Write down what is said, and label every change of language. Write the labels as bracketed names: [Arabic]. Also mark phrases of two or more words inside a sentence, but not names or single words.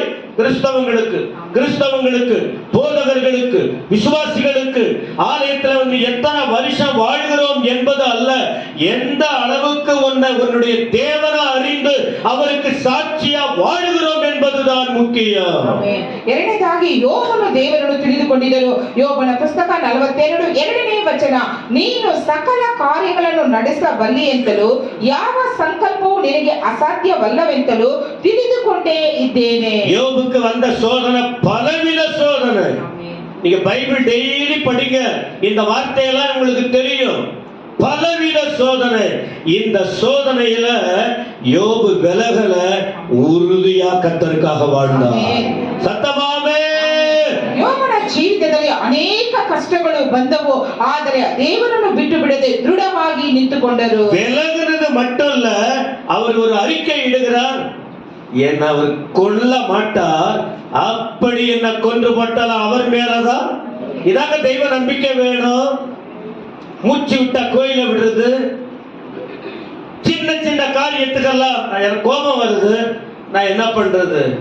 [Tamil] கிறிஸ்தவங்களுக்கு போதகர்களுக்கு விசுவாசிகளுக்கு ஆலயத்தில் எத்தனை வருஷம் வாழ்கிறோம் என்பது அல்ல, எந்த அளவுக்கு உன்னுடைய தேவனை அறிந்து அவருக்கு சாட்சியா வாழ்கிறோம் என்பதுதான் முக்கியம். [Kannada] ಎರಡನೇದಾಗಿ ಯೋಬನು ದೇವರನ್ನು ತಿಳಿದುಕೊಂಡಿದ್ದರು. ಯೋಬನ ಪುಸ್ತಕ 42:2 ವಚನ, ನೀನು ಸಕಲ ಕಾರ್ಯಗಳನ್ನು ನಡೆಸಬಲ್ಲಿ ಎಂತಲೂ ಯಾವ ಸಂಕಲ್ಪವು ನಿನಗೆ ಅಸಾಧ್ಯವಲ್ಲವೆಂತಲೂ ತಿಳಿದುಕೊಂಡೇ ಇದ್ದೇನೆ. [Tamil] யோபுக்கு வந்த சோதனை பலவித சோதனை. நீங்க [English] Bible daily [Tamil] படிங்க, இந்த வார்த்தையெல்லாம் உங்களுக்கு தெரியும். பலவித சோதனை. இந்த சோதனையில யோபு விலகல, உறுதியா கர்த்தருக்காக வாழ்ந்தார். சத்தமாவே. [Kannada] ಯೋಬನ ಜೀವಿತದಲ್ಲಿ ಅನೇಕ ಕಷ್ಟಗಳು ಬಂದವು, ಆದರೆ ದೇವರನ್ನು ಬಿಟ್ಟು ಬಿಡದೆ ದೃಢವಾಗಿ ನಿಂತುಕೊಂಡರು. [Tamil] விலகுறது மட்டும் இல்ல, அவர் ஒரு அறிக்கை இடுகிறார், என்ன அவர் கொல்ல மாட்டார், அப்படி என்ன கொன்று போட்டாலும் அவர் மேலதான். இதாங்க தெய்வ நம்பிக்கை வேணும். மூச்சு விட்டா கோயில விடுறது, சின்ன சின்ன காரியத்துக்கெல்லாம் எனக்கு கோபம் வருது, நான் என்ன பண்றது?